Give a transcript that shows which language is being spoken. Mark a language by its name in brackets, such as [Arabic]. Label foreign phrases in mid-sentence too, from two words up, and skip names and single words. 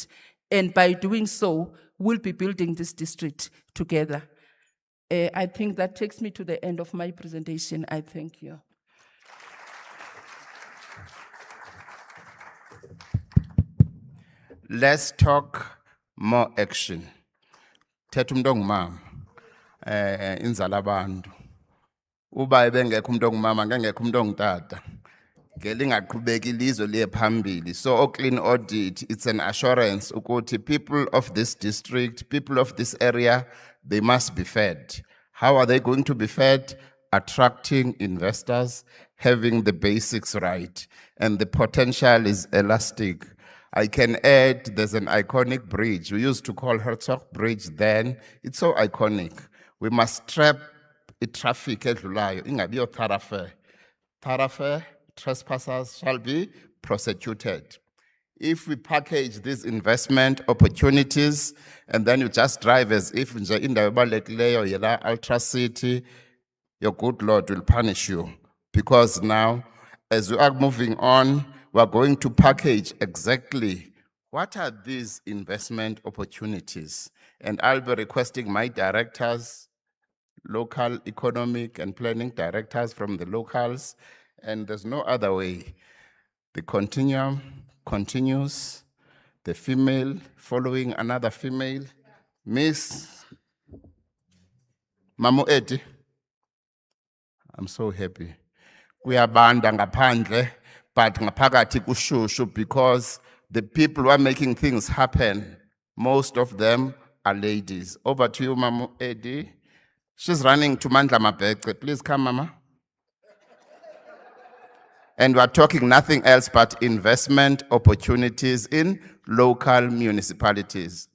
[English] And by doing so, we'll be building this district together. I think that takes me to the end of my presentation. I thank you. Let's talk more action. [Xhosa] Thetha umuntu ongumama inzala abantu. Uba ebengekho umuntu ongumama ngengekho umuntu ongutata. Ngelingaqhubeki ilizwe liye phambili. [English] So clean audit, it's an assurance ukuthi people of this district, people of this area, they must be fed. How are they going to be fed? Attracting investors, having the basics right, and the potential is elastic. I can add, there's an iconic bridge. We used to call Herzog Bridge then. It's so iconic. We must trap traffic [Xhosa] edlulayo, ingabi yo [English] thoroughfare. Thoroughfare, trespassers shall be prosecuted. If we package these investment opportunities and then you just drive as if [Xhosa] nje indawo ebalulekileyo yela [English] Ultra City, your good Lord will punish you. Because now, as we are moving on, we are going to package exactly what are these investment opportunities. And I'll be requesting my directors, local economic and planning directors from the locals, and there's no other way. The continuum continues, the female following another female. Miss Mamu Edi, I'm so happy. [Xhosa] Kuyabanda ngaphandle, [English] but [Xhosa] ngaphakathi kushushu [English] because the people who are making things happen, most of them are ladies. Over to you, Mamu Edi. She's running to Mandla Mabece. Please come, Mama. And we're talking nothing else but investment opportunities in local municipalities.